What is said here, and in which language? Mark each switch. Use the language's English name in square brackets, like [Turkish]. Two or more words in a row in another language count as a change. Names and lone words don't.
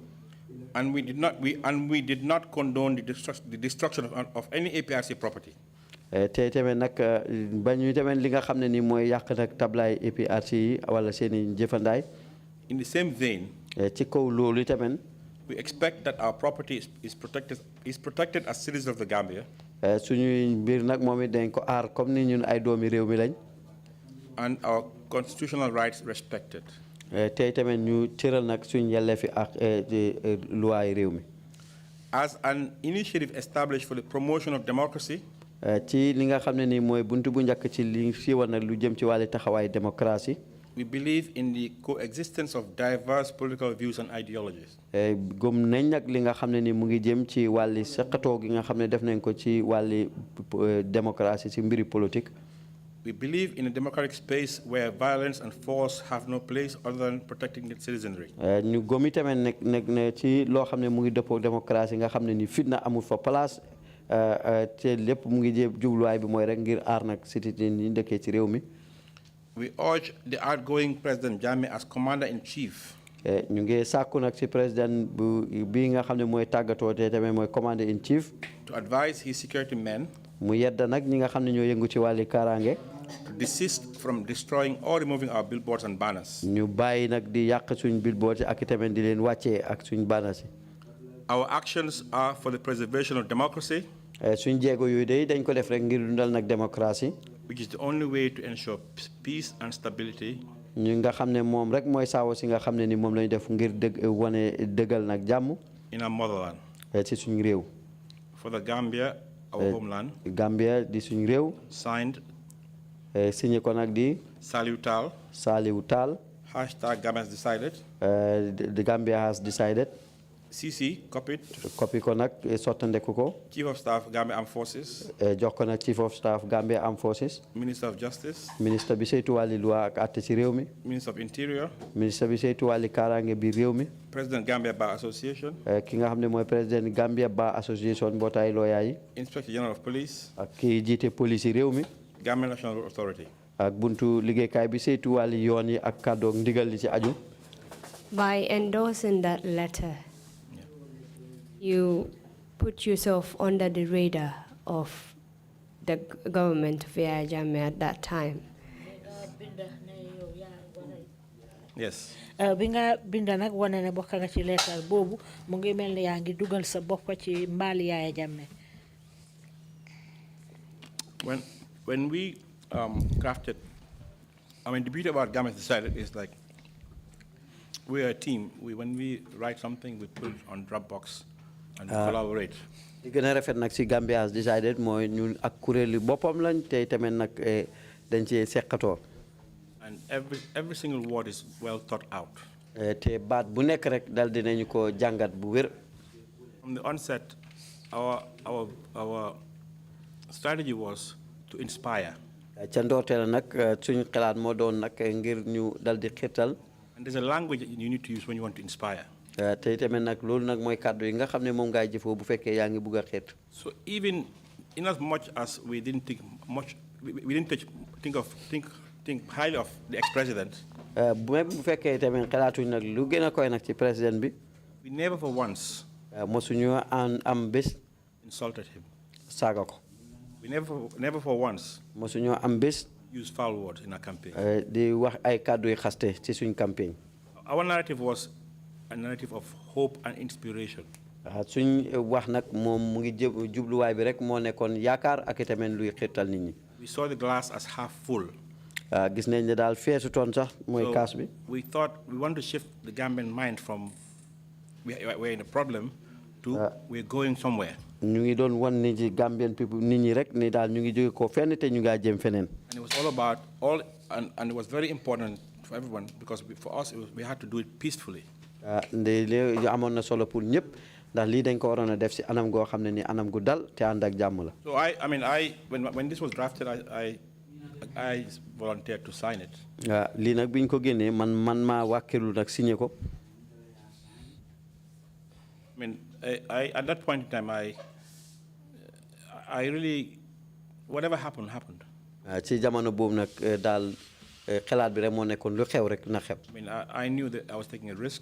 [English] And we did not condone the destruction of any APRC property. [Wolof] Te tamit nag ba ñu tamit li nga xam ne nii mooy yàq nag tablaay APRC yi wala seen i jëfandaay. [English] In the same vein. [Wolof] Ci kaw loolu tamit. [English] We expect that our property is protected as citizens of the Gambia. [Wolof] Suñuy mbir nag moom it dañ ko aar comme ni ñun ay doomi réew mi lañ. [English] And our constitutional rights respected. [Wolof] Tey tamit ñu cëral nag suñu yelleefi ak luwaay réew mi. [English] As an initiative established for the promotion of democracy. [Wolof] Ci li nga xam ne ni mooy buntu bu njëkk ci li siiwal nag lu jëm ci wàllu taxawaay démocratie. [English] We believe in the coexistence of diverse political views and ideologies. [Wolof] Gëm nañ nag li nga xam ne ni mu ngi jëm ci wàlli seqatoo gi nga xam ne def nañ ko ci wàlli démocratie ci mbiri politique. [English] We believe in a democratic space where violence and force have no place other than protecting the citizenry. [Wolof] ñu gëm tamit nekk ne ci loo xam ne mu ngi dëppoo démocratie nga xam ne ni fitna amul fa place te lépp mu ngi jubluwaay bi mooy rek ngir aar nag citoyen yi dëkkee ci réew mi. [English] We urge the outgoing President Jammeh as Commander-in-Chief. [Wolof] ñu ngi sàkku nag ci président bi nga xam ne mooy tàggatoo te tamit mooy [English] Commander-in-Chief. To advise his security men. [Wolof] mu yedda nag ñi nga xam ne ñoo yëngu ci wàlli kaaraange. [English] to desist from destroying or removing our billboards and banners. [Wolof] ñu bàyyi nag di yàq suñ billboard ak tamit di leen wàccee ak suñ banners. [English] Our actions are for the preservation of democracy, [Wolof] suñ jéego yooyu day dañ ko def rek ngir dundal nag démocratie. [English] which is the only way to ensure peace and stability. [Wolof] ñu nga xam ne moom rek mooy saawo si nga xam ne ni moom lañu def ngir wane dëggal nag jàmm. [English] In our motherland. [Wolof] ci suñ réew. [English] For the Gambia, our homeland. [Wolof] Gambia di suñ réew. [English] Signed. [Wolof] Signé ko nag di. [English] Saliu Tal. Saliu Tal. Hashtag Gambia has decided. The Gambia has decided. CC, copied. [Wolof] Copy ko nag sottandeku ko. [English] Chief of Staff, Gambia Armed Forces. [Wolof] jox ko nag [English] Chief of Staff, Gambia Armed Forces. Minister of Justice. [Wolof] Ministre bi saytu wàlli loi ak àtte ci réew mi. [English] Minister of Interior. [Wolof] Ministre bi saytu wàlli kaaraange bi réew mi. [English] President Gambia Bar Association. [Wolof] ki nga xam ne mooy président Gambia Bar Association mbootaay looyaa yi. [English] Inspector General of Police. [Wolof] ak ki jiite police yi réew mi. [English] Gambia National Road Authority. [Wolof] ak buntu liggéeykaay bi saytu wàlli yoon yi ak kàddoog ndigal li ci aju. [English] By endorsing that letter, you put yourself under the radar of the government of Yahya Jammeh at that time. Yes. [Wolof] Binga binda nak wane ne bokk nga ci leetar boobu mu ngi mel ni yaa ngi dugal sa bopp ci mbaali Yahya Jammeh. [English] When we crafted, I mean, the beauty about Gambia decided is like we're a team. When we write something, we put it on Dropbox and we collaborate. [Wolof] li gën a rafet nag si Gambia has decided mooy ñun ak kuréeli boppam lañ te tamit nag dañ ci seqatoo. [English] And every single word is well thought out. [Wolof] te baat bu nekk rek dal dinañu ko jàngat bu wér. [English] From the onset, our strategy was to inspire. [Wolof] ca ndoorteel nag suñu xalaat moo doon nag ngir ñu dal di xirtal. [English] And there's a language that you need to use when you want to inspire. [Wolof] te tamit nag loolu nag mooy kàddu yi nga xam ne moom ngay jëfoo bu fekkee yaa ngi bugg a xirt. [English] So even in as much as we didn't think much, we didn't think highly of the ex-president. [Wolof] bu fekkee tamit xalaatuñ nag lu gën a koy nag ci président bi. [English] We never for once. [Wolof] mosuñu am bés. [English] Insulted him. [Wolof] saaga ko. [English] We never for once. [Wolof] mosuñu am bés. [English] Use foul words in our campaign. [Wolof] di wax ay kàddu yu xaste ci suñ campagne. [English] Our narrative was a narrative of hope and inspiration. [Wolof] suñ wax nag moom mu ngi jubluwaay bi rek moo nekkoon yaakaar ak itamit luy xirtal nit ñi. [English] We saw the glass as half full. [Wolof] gis nañ ne daal feesu toon sax mooy kaas bi. [English] We thought we want to shift the Gambian mind from we're in a problem to we're going somewhere. [Wolof] ñu ngi doon wan nit ñi [English] Gambian people [Wolof] nit ñi rek ni daal ñu ngi jóge ko fenn te ñu ngaa jëm feneen. [English] And it was all about and it was very important for everyone because for us we had to do it peacefully. [Wolof] léegi amoon na solo pour ñëpp ndax lii dañ ko waroon a def si anam goo xam ne ni anam gu dal te ànd ak jàmm la. [English] So when this was drafted, I volunteered to sign it. [Wolof] lii nag bi ñu ko génnee man maa wàkkilu nag signé ko. [English] I mean, at that point in time, I really, whatever happened. [Wolof] ci jamono boobu nag daal xalaat bi rek moo nekkoon lu xew rek na xew. [English] I mean, I knew that I was taking a risk.